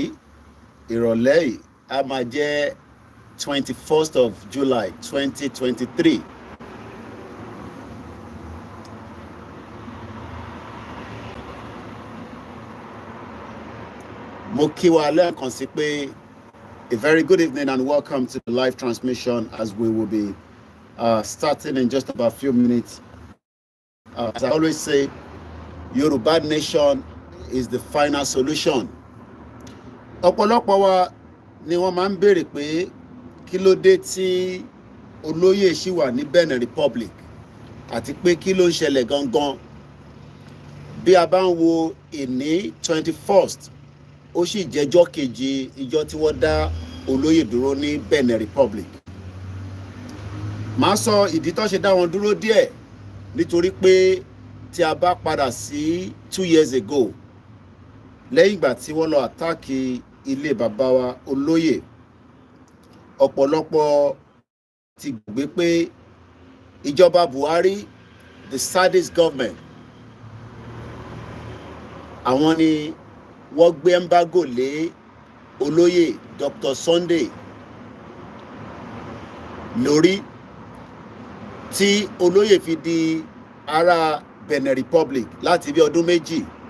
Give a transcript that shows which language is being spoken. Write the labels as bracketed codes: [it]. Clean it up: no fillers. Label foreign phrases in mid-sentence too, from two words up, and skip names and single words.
[yo] ìrọ̀lẹ́ yìí a máa jẹ́ 21st of July 2023. mo kí wa lẹ́ẹ̀kan sí pé [en] a very good evening and welcome to the live transmission as we will be starting in just about a few minutes. As I always say, Yoruba nation is the final solution. [yo] ọ̀pọ̀lọpọ̀ wa ni wọ́n máa ń béèrè pé kí ló dé tí olóyè ṣì wà ní Benin Republic àti pé kí ló ń ṣẹlẹ̀ gangan. bí a bá ń wo ìní 21st ó sì jẹ́jọ́ kejì ìjọ tí wọ́n dá olóyè dúró ní Benin Republic. màá sọ ìdí tó ṣe dá wọn dúró díẹ̀ nítorí pé tí a bá padà sí [en] 2 years ago [yo] lẹ́yìn ìgbà tí wọ́n lọ àtáàkì ilé bàbá wa olóyè, ọ̀pọ̀lọpọ̀ ti gbé pé ìjọba Buhari, [en] the sadist government, [yo] àwọn ni wọ́n gbé embargo lé olóyè Dr. Sunday lórí tí olóyè fi di ará Benin Republic láti bí ọdún méjì.